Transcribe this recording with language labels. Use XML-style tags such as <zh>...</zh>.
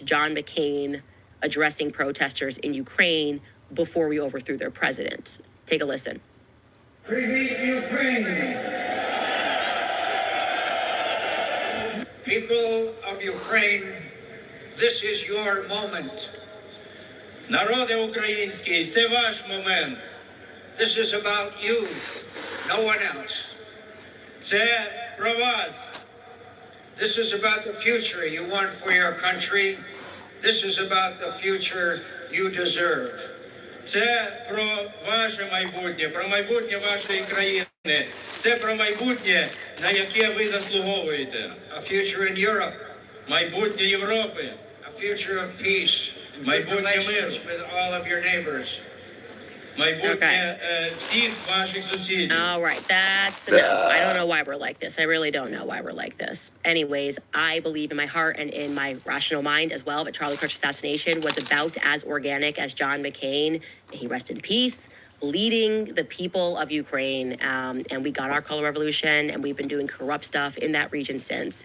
<en>John McCain addressing protesters in Ukraine before we overthrew their president. Take a listen.</en> <uk>Привіт, Ukraine!</uk> <en>People of Ukraine, this is your moment.</en> <uk>Народи український, це ваш момент.</uk> <en>This is about you, no one else.</en> <uk>Це про вас.</uk> <en>This is about the future you want for your country. This is about the future you deserve.</en> <uk>Це про ваше майбутнє, про майбутнє вашої країни. Це про майбутнє, на яке ви заслуговуєте.</uk> <en>A future in Europe.</en> <uk>Майбутнє Європи.</uk> <en>A future of peace. Good relations with all of your neighbors.</en> <uk>майбутнє всіх ваших сусідів.</uk> <en>All right, that's enough. I don't know why we're like this. I really don't know why we're like this. Anyways, I believe in my heart and in my rational mind as well that Charlie Kirk's assassination was about as organic as John McCain, may he rest in peace, leading the people of Ukraine. And we got our color revolution, and we've been doing corrupt stuff in that region since.</en>